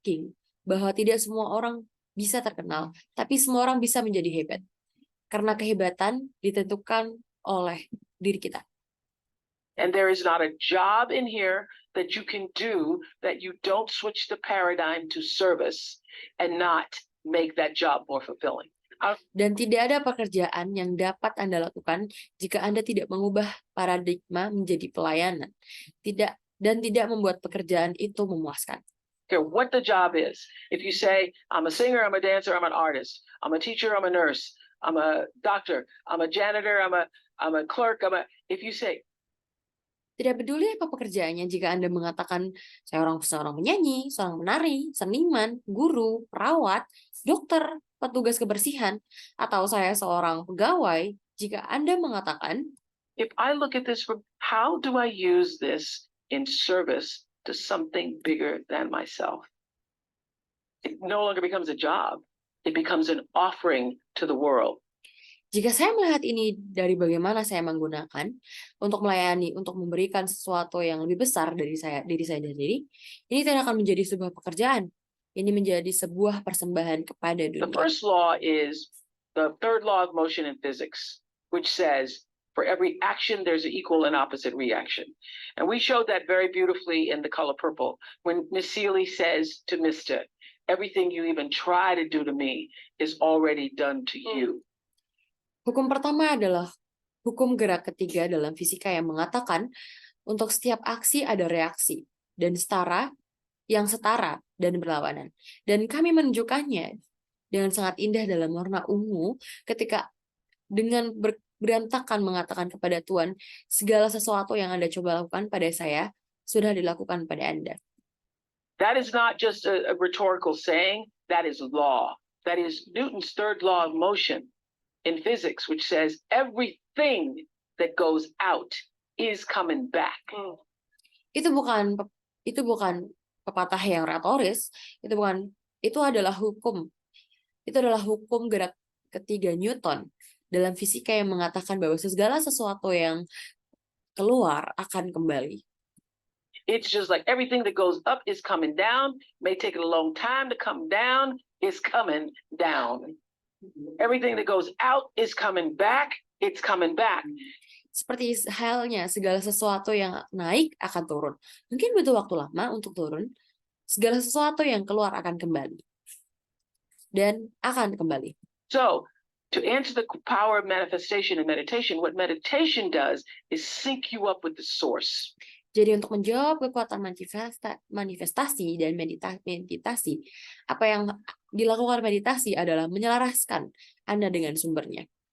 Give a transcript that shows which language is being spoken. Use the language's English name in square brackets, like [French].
[Indonesian] King bahwa tidak semua orang bisa terkenal, tapi semua orang bisa menjadi hebat. Karena kehebatan ditentukan oleh diri kita. [English] And there is not a job in here that you can do that you don't switch the paradigm to service and not make that job more fulfilling. [Indonesian] Dan tidak ada pekerjaan yang dapat Anda lakukan jika Anda tidak mengubah paradigma menjadi pelayanan. Dan tidak membuat pekerjaan itu memuaskan. [English] Care what the job is. If you say, I'm a singer, I'm a dancer, I'm an artist, I'm a teacher, I'm a nurse, I'm a doctor, I'm a janitor, I'm a clerk, if you say, [Indonesian] tidak peduli apa pekerjaannya, jika Anda mengatakan saya seorang penyanyi, seorang menari, seniman, guru, perawat, dokter, petugas kebersihan, atau saya seorang pegawai, jika Anda mengatakan, [English] if I look at this from how do I use this in service to something bigger than myself? It no longer becomes a job. It becomes an offering to the world. [Indonesian] Jika saya melihat ini dari bagaimana saya menggunakan untuk melayani, untuk memberikan sesuatu yang lebih besar dari diri saya sendiri, ini tidak akan menjadi sebuah pekerjaan. Ini menjadi sebuah persembahan kepada dunia. [English] The first law is the third law of motion in physics, which says for every action there's an equal and opposite reaction. And we showed that very beautifully in The Color Purple when Miss Seeley says to Mr. Everything you even try to do to me is already done to you. [Indonesian] Hukum pertama adalah hukum gerak ketiga dalam fisika yang mengatakan untuk setiap aksi ada reaksi dan setara dan berlawanan. Dan kami menunjukkannya dengan sangat indah dalam warna ungu ketika dengan berantakan mengatakan kepada Tuhan, segala sesuatu yang Anda coba lakukan pada saya sudah dilakukan pada Anda. [English] That is not just a rhetorical saying, that is law. That is Newton's third law of motion in physics, which says everything that goes out is coming back. [Indonesian] Itu bukan pepatah yang retoris, itu adalah hukum gerak ketiga Newton dalam fisika yang mengatakan bahwa segala sesuatu yang keluar akan kembali. [English] It's just like everything that goes up is coming down, may take a long time to come down, is coming down. Everything that goes out is coming back, it's coming back. [Indonesian] Seperti halnya segala sesuatu yang naik akan turun. Mungkin butuh waktu lama untuk turun. Segala sesuatu yang keluar akan kembali. Dan akan kembali. [English] So, to answer the power of manifestation and meditation, what meditation does is sync you up with the source. [Indonesian] Jadi untuk menjawab kekuatan manifestasi dan meditasi, apa yang dilakukan meditasi adalah menyelaraskan Anda dengan sumbernya.